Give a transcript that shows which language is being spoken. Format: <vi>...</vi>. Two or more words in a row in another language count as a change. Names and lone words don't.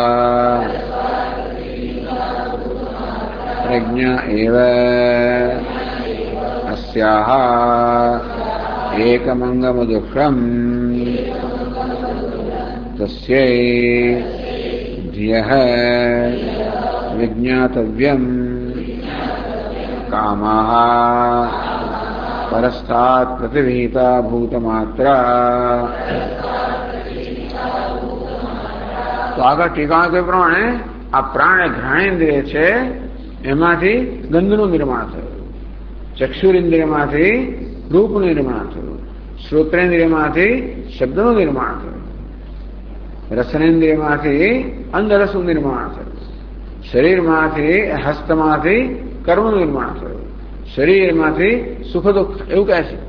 <sa>प्रज्ञा एव अस्याः एकमंगम दुःखम् तस्यै धियः विज्ञातव्यम् कामाः परस्तात् प्रतिविहिता भूतमात्रा.</sa> <gu>તો આગળ ટીકા કે પ્રમાણે આ પ્રાણ એ ઘ્રાણેન્દ્રિય છે એમાંથી ગંધનું નિર્માણ થયું, ચક્ષુરેન્દ્રિયમાંથી રૂપનું નિર્માણ થયું, શ્રોત્રેન્દ્રિયમાંથી શબ્દનું નિર્માણ થયું, રસનેન્દ્રિયમાંથી અંધરસનું નિર્માણ થયું, શરીરમાંથી હસ્તમાંથી કર્મનું નિર્માણ થયું, શરીરમાંથી સુખ દુઃખ એવું કહે છે.</gu>